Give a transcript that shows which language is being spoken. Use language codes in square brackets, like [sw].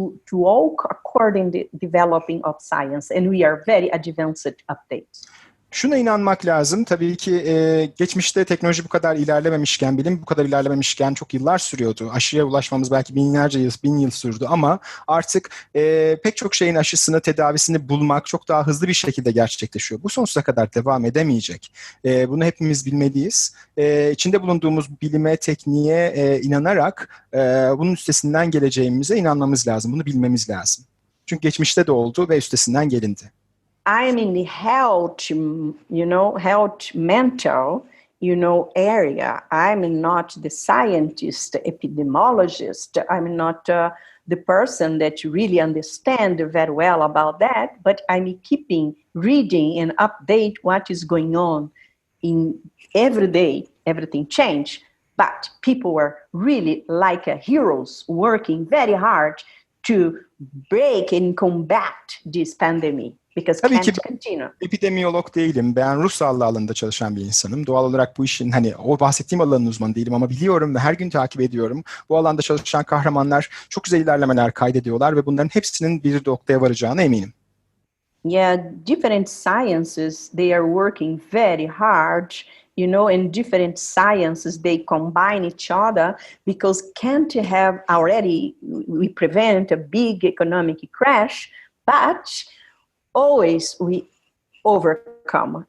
[en] to walk according to the developing of science, and we are very advanced updates. [tr] Şuna inanmak lazım. Tabii ki geçmişte teknoloji bu kadar ilerlememişken, bilim bu kadar ilerlememişken çok yıllar sürüyordu. Aşıya ulaşmamız belki binlerce yıl, 1000 yıl sürdü ama artık pek çok şeyin aşısını, tedavisini bulmak çok daha hızlı bir şekilde gerçekleşiyor. Bu sonsuza kadar devam edemeyecek. Bunu hepimiz bilmeliyiz. İçinde bulunduğumuz bilime, tekniğe inanarak bunun üstesinden geleceğimize inanmamız lazım. Bunu bilmemiz lazım. Çünkü geçmişte de oldu ve üstesinden gelindi. [en] I'm in the health, health mental, area. I'm not the scientist, epidemiologist. I'm not the person that really understand very well about that, but I'm keeping reading and update what is going on in every day. Everything change, but people were really like heroes working very hard to break and combat this pandemic. [tr] Tabii ki ben epidemiyolog değilim. Ben ruh sağlığı alanında çalışan bir insanım. Doğal olarak bu işin o bahsettiğim alanın uzmanı değilim ama biliyorum ve her gün takip ediyorum. Bu alanda çalışan kahramanlar çok güzel ilerlemeler kaydediyorlar ve bunların hepsinin bir noktaya varacağına eminim. [en] Yeah, different sciences, they are working very hard, in different sciences, they combine each other because can't have already, we prevent a big economic crash, but always we overcome.